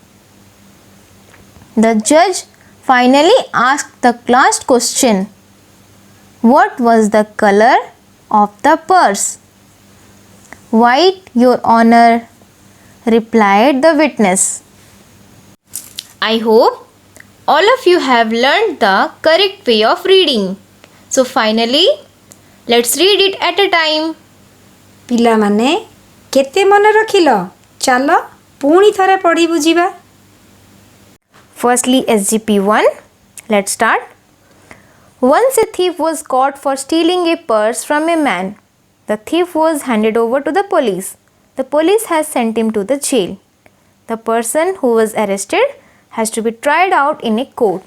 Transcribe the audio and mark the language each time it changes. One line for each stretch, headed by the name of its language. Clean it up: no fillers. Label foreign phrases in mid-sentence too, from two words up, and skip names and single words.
English: The judge finally asked the last question, what was the color of the purse? White, Your Honor, replied the witness. I hope all of you have learned the correct way of reading. So finally, let's read it at a time.
Odia: ପିଲାମାନେ କେତେ ମନେ ରଖିଲ? ଚାଲ ପୁଣି ଥରେ ପଢ଼ି ବୁଝିବା।
English: Firstly, SGP1. Let's start. Once a thief was caught for stealing a purse from a man. The thief was handed over to the police. The police has sent him to the jail. The person who was arrested has to be tried out in a court.